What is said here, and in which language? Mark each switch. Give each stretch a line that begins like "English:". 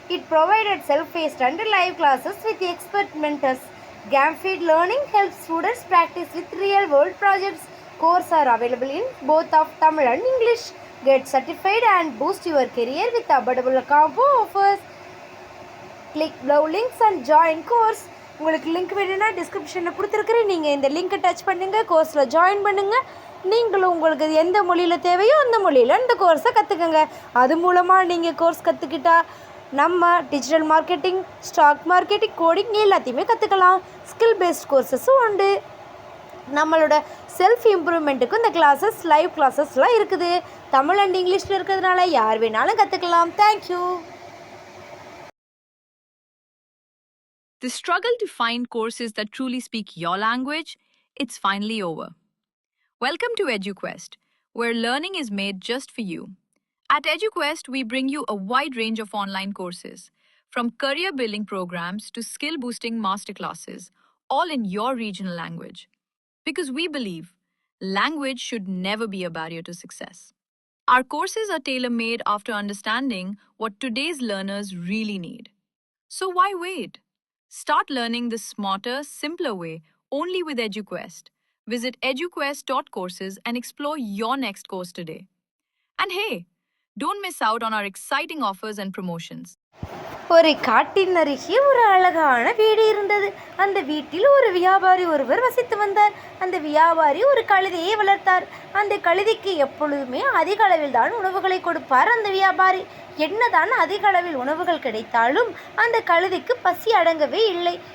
English: It provided self-paced and live classes with expert mentors. Gamified learning helps students practice with real-world projects. Courses are available in both of Tamil and English. Get certified and boost your career with affordable combo offers. Click below links and join course.
Tamil: உங்களுக்கு link வேணும்னா டிஸ்கிரிப்ஷனில் கொடுத்துருக்குறேன். நீங்கள் இந்த லிங்க்கை touch பண்ணுங்கள், கோர்ஸில் join பண்ணுங்கள். நீங்களும் உங்களுக்கு எந்த மொழியில் தேவையோ அந்த மொழியில் இந்த கோர்ஸை கற்றுக்கங்க. அது மூலமாக நீங்கள் கோர்ஸ் கற்றுக்கிட்டா நம்ம digital marketing, stock marketing, coding எல்லாத்தையுமே கற்றுக்கலாம். ஸ்கில் பேஸ்ட் கோர்ஸஸும் உண்டு. நம்மளோட செல்ஃப் இம்ப்ரூவ்மெண்ட்டுக்கும் இந்த கிளாஸஸ், லைவ் கிளாஸஸ்லாம் இருக்குது. தமிழ் அண்ட் இங்கிலீஷில் இருக்கிறதுனால யார் வேணாலும் கற்றுக்கலாம்.
English: Thank you. The struggle to find courses that truly speak your language, it's finally over. Welcome to EduQuest, where learning is made just for you. At EduQuest, we bring you a wide range of online courses, from career building programs to skill boosting masterclasses, all in your regional language. Because we believe language should never be a barrier to success. Our courses are tailor-made after understanding what today's learners really need. So why wait? Start learning the smarter, simpler way only with EduQuest. Visit eduquest.courses and explore your next course today. And hey, don't miss out on our exciting offers and promotions.
Tamil: ஒரு காட்டின் அருகே ஒரு அழகான வீடு இருந்தது. அந்த வீட்டில் ஒரு வியாபாரி ஒருவர் வசித்து வந்தார். அந்த வியாபாரி ஒரு கழுதையை வளர்த்தார். அந்த கழுதைக்கு எப்பொழுதுமே அதிக அளவில் தான் உணவுகளை கொடுப்பார் அந்த வியாபாரி. என்னதான் அதிக அளவில் உணவுகள் கிடைத்தாலும் அந்த கழுதைக்கு பசி அடங்கவே இல்லை.